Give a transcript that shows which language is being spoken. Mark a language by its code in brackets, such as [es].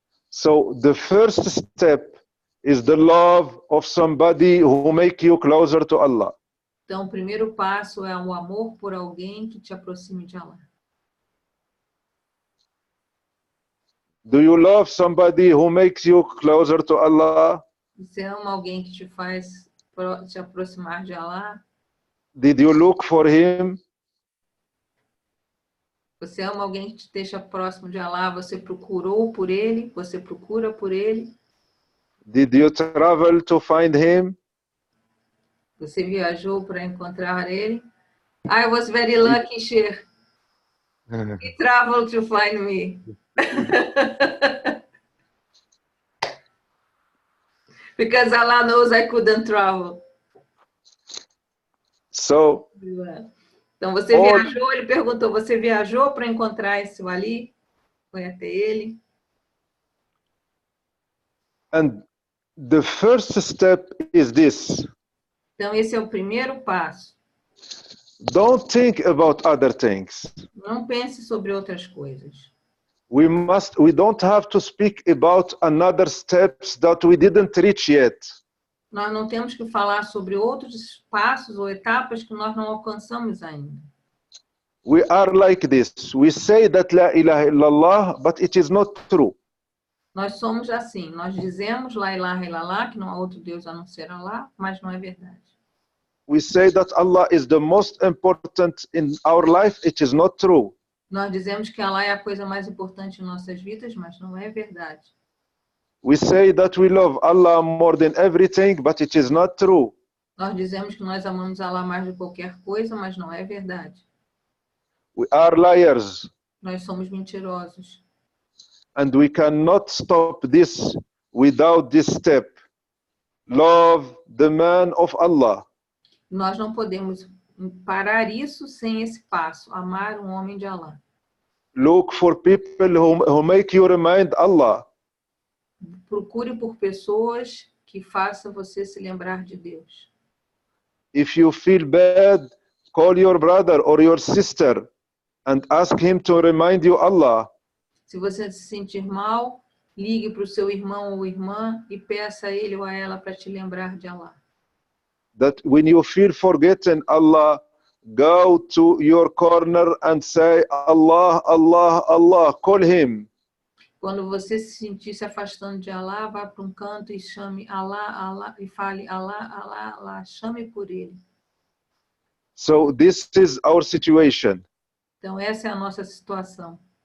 [en] So the first step is the love of somebody who make you closer to Allah. [pt] Então, o primeiro passo é o amor por alguém que te aproxime de Allah. [en] Do you love somebody who makes you closer to Allah? [pt] Você ama alguém que te faz te aproximar de Allah? [en] Did you look for him? [pt] Você ama alguém que te deixa próximo de Allah? Você procurou por ele? Você procura por ele? [en] Did you travel to find him? [pt] Você viajou para encontrar ele? [en] I was very lucky, sheikh. He traveled to find me. Because Allah knows I couldn't travel. So, [pt] então, você viajou, ele perguntou, você viajou para encontrar esse wali? Foi até ele? [en] and the first step is this. [pt] Então, esse é o primeiro passo. [en] Don't think about other things. [pt] Não pense sobre outras coisas. [en] We don't have to speak about another steps that we didn't reach yet. [pt] Nós não temos que falar sobre outros passos ou etapas que nós não alcançamos ainda. [en] We are like this. We say that la ilaha illallah, but it is not true. [pt] Nós somos assim. Nós dizemos la ilaha illallah, que não há outro Deus a não ser Allah, mas não é verdade. [en] We say that Allah is the most important in our life. It is not true. [pt] Nós dizemos que Allah é a coisa mais importante em nossas vidas, mas não é verdade. [en] We say that we love Allah more than everything, but it is not true. [pt] Nós dizemos que nós amamos Allah mais do que qualquer coisa, mas não é verdade. [en] We are liars. [pt] Nós somos mentirosos. [en] And we cannot stop this without this step. Love the man of Allah. [pt] Nós não podemos parar isso sem esse passo, amar um homem de Allah. [en] Look for people who make you remind Allah. [pt] Procure por pessoas que façam você se lembrar de Deus. [en] If you feel bad, call your brother or your sister and ask him to remind you Allah. [pt] Se você se sentir mal, ligue para o seu irmão ou irmã e peça a ele ou a ela para te lembrar de Allah. [en] That when you feel forgotten Allah, go to your corner and say Allah, Allah, Allah. Call him. [pt] Quando você se sentir se afastando de Allah, vá para um canto e chame Allah, Allah, e fale Allah, Allah, Allah, chame por ele. [en] So this is our situation. [pt] Então essa é a nossa situação.